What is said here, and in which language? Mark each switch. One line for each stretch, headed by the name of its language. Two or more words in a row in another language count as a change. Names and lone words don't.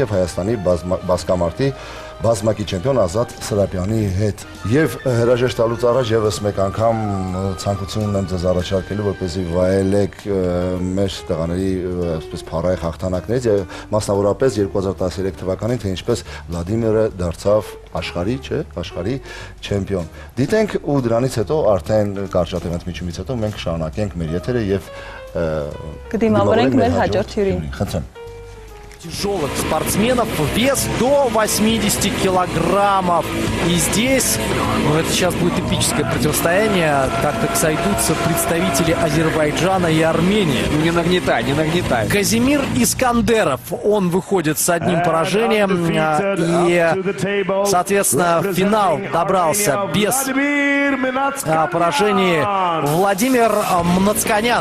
Armenian: եւ Հայաստանի բասկամարտի բազմակի չեմպիոն Ազատ Սրապյանի հետ։ Եվ հրաժեշտ տալուց առաջ եւս մեկ անգամ ցանկություն ունեմ ձեզ առաջարկելու, որպեսզի վայելեք մեր տղաների այսպես փառահեղ հաղթանակներից եւ մասնավորապես 2013 թվականին, թե ինչպես Վլադիմիրը դարձավ աշխարհի չեմպիոն։ Դիտենք ու դրանից հետո արդեն կարճատևանց միջումից հետո մենք շարունակենք մեր եթերը եւ կդիմավորենք մեր հաջորդ հյուրին։ Խնդրեմ։
Russian: Тяжелых спортсменов, вес до 80 килограммов. И здесь, это сейчас будет эпическое противостояние, так сойдутся представители Азербайджана и Армении. Ну не нагнетай, не нагнетай. Казимир Искандеров, он выходит с одним поражением и, соответственно, в финал добрался без поражений Владимир Мнацканян.